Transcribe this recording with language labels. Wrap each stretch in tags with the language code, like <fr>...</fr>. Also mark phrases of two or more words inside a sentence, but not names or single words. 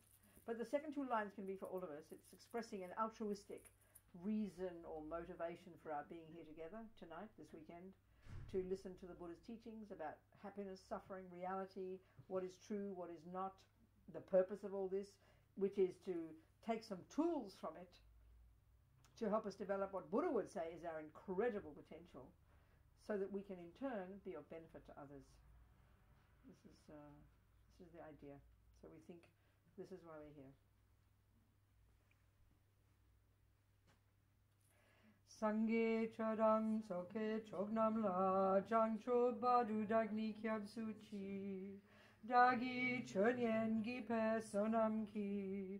<en>But the second two lines can be for all of us. It's expressing an altruistic reason or motivation for our being here together tonight, this weekend, to listen to the Buddha's teachings about happiness, suffering, reality, what is true, what is not, the purpose of all this, which is to take some tools from it to help us develop what Buddha would say is our incredible potential, so that we can in turn be of benefit to others. This is the idea. So we think this is why we're here.</en> <bo>སངས་རྒྱས་ཆོས་དང་ཚོགས་ཀྱི་མཆོག་རྣམས་ལ། བྱང་ཆུབ་བར་དུ་བདག་ནི་སྐྱབས་སུ་མཆི། བདག་གིས་སྦྱིན་སོགས་བགྱིས་པའི་བསོད་ནམས་ཀྱིས</bo>